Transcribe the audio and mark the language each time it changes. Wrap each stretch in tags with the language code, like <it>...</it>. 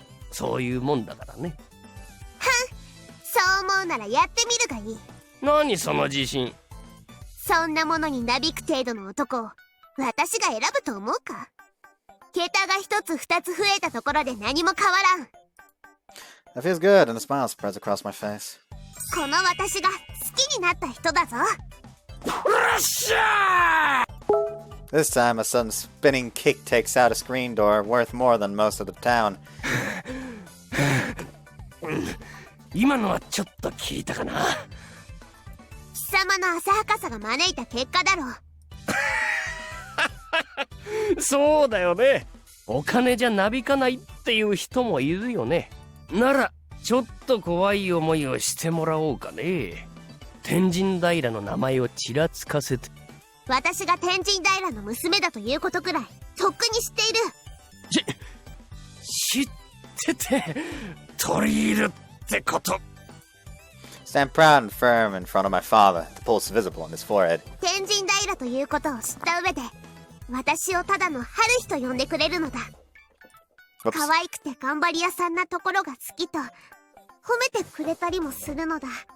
<ja>そういうもんだからね。そう思うならやってみるがいい。何その自信。そんなものになびく程度の男を私が選ぶと思うか。桁が一つ二つ増えたところで何も変わらん。</ja> <en>That feels good, and a smile spreads across my face.</en> <ja>この私が好きになった人だぞ。よっしゃー</ja> <en>This time, a sudden spinning kick takes out a screen door worth more than most of the town.</en> <ja>今のはちょっと聞いたかな。貴様の浅はかさが招いた結果だろう。そうだよね。お金じゃなびかないっていう人もいるよね。ならちょっと怖い思いをしてもらおうかね。天神平の名前をちらつかせて。私が天神平の娘だということくらいとっくに知っている。知ってて取り入るってこと。</ja> <en>Stand proud and firm in front of my father, the pulse visible on his forehead.</en> <ja>天神平ということを知った上で私をただの春日と呼んでくれるのだ。</ja> <en>Whoops.</en> <ja>可愛くて頑張り屋さんなところが好きと褒めてくれたりもするのだ。</ja>